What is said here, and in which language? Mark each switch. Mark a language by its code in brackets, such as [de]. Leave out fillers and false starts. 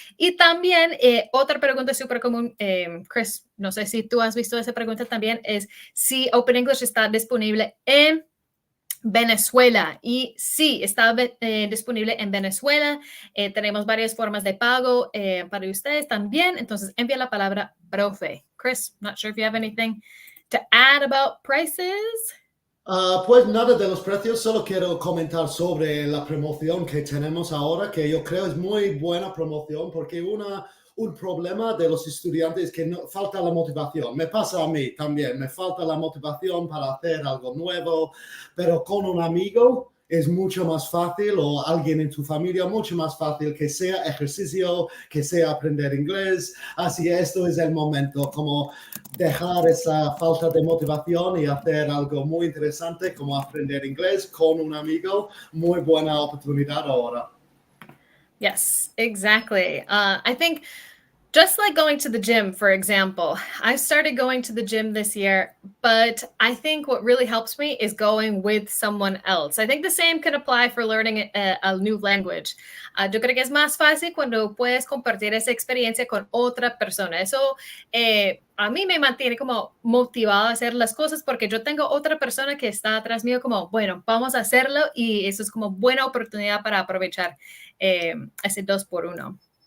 [es] Y también otra pregunta súper común, Chris, no sé si tú has visto esa pregunta también, es si Open English está disponible en Venezuela. Y sí, está disponible en Venezuela. Tenemos varias formas de pago para ustedes también. Entonces, envía la palabra profe. [en] Chris, not sure if you have anything to add about prices. [es] Pues nada de los precios, solo quiero comentar sobre la promoción que tenemos ahora, que yo creo es muy buena promoción, porque un problema de los estudiantes es que falta la motivación. Me pasa a mí también, me falta la motivación para hacer algo nuevo, pero con un amigo es mucho más fácil, o alguien en tu familia, mucho más fácil que sea ejercicio, que sea aprender inglés. Así que esto es el momento, como dejar esa falta de motivación y hacer algo muy interesante como aprender inglés con un amigo. Muy buena oportunidad ahora. [en] Yes, exactly. I think just like going to the gym, for example, I started going to the gym this year, but I think what really helps me is going with someone else. I think the same can apply for learning a new language. [es] Yo creo que es más fácil cuando puedes compartir esa experiencia con otra persona. Eso a mí me mantiene como motivado a hacer las cosas porque yo tengo otra persona que está atrás mío como, bueno, vamos a hacerlo y eso es como buena oportunidad para aprovechar ese 2 por 1.